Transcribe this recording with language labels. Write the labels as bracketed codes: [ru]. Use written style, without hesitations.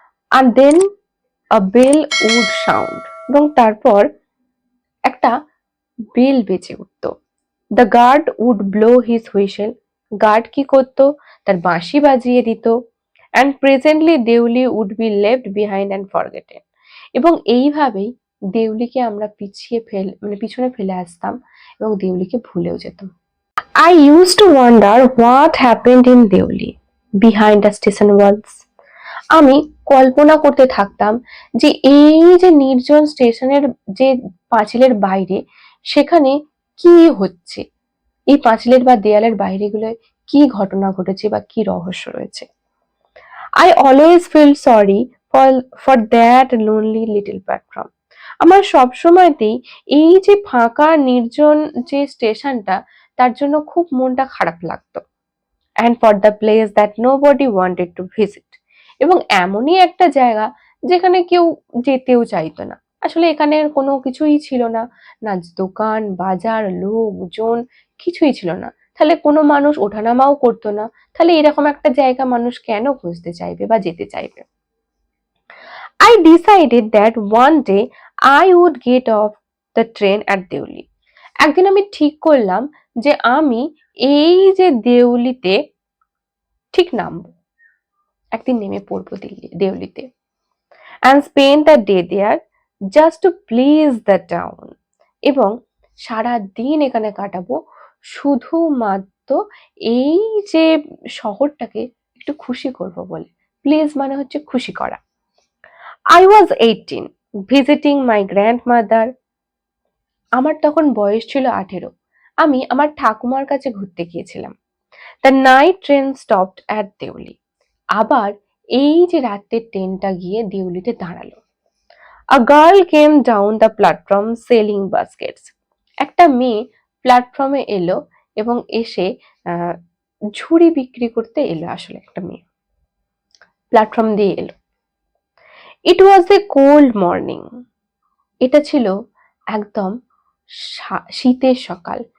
[bn] আর [en] then a bell would sound, [bn] এবং তারপর একটা বেল বেজে উঠতো। [en] the guard would blow his whistle, [bn] guard কি করতো? তার বাঁশি বাজিয়ে দিত। [en] And presently Deoli would be left behind and forgotten. [bn] এবং এইভাবেই দেউলিকে আমরা পিছনে ফেলে আসতাম এবং দেউলিকে ভুলেও যেতাম। [en] I used to wonder what happened in Deoli behind the station walls. [bn] আমি কল্পনা করতে থাকতাম যে এই যে নির্জন স্টেশনের যে পাঁচিলের বাইরে সেখানে কি হচ্ছে, এই পাঁচিলের বা দেয়ালের বাইরেগুলোয় কি ঘটনা ঘটেছে বা কি রহস্য রয়েছে। [en] I always feel sorry for that lonely little platform. [bn] আমার সব সময়তেই এই যে ফাঁকা নির্জন যে স্টেশনটা তার জন্য খুব মনটা খারাপ লাগতো। [en] And for the place that nobody wanted to visit. [bn] এবং এমনই একটা জায়গা যেখানে কেউ যেতেও চাইতো না। আসলে এখানে কোনো কিছুই ছিল না, না দোকান বাজার লোকজন, কিছুই ছিল না। তাহলে কোনো মানুষ ওঠানামাও করতো না। তাহলে এরকম একটা জায়গা মানুষ কেন খুঁজতে চাইবে বা যেতে চাইবে? [en] I decided that one day I would get off the train at Deoli. [bn] একদিন আমি ঠিক করলাম যে আমি এই যে দেউলিতে ঠিক নামবো, একদিন নেমে পড়বো দেউলিতে। [en] and spend the day there just to please the town. [bn] এবং সারা দিন এখানে কাটাবো শুধুমাত্র এই যে শহরটাকে একটু খুশি করব বলে। প্লিজ মানে হচ্ছে খুশি করা। [en] I was 18, visiting my grandmother. [bn] আমার তখন বয়স ছিল 18। আমি আমার ঠাকুমার কাছে ঘুরতে গিয়েছিলাম। [en] The night train stopped at Deoli. [bn] আবার এই যে রাতের ট্রেনটা গিয়ে দেউলিতে দাঁড়ালো। [en] A girl came down the platform selling baskets. [bn] একটা মেয়ে প্ল্যাটফর্মে এলো এবং এসে ঝুড়ি বিক্রি করতে এলো। আসলে একটা মেয়ে প্ল্যাটফর্ম দিয়ে এলো। [en] It was a cold morning. [bn] এটা ছিল একদম শীতের সকাল।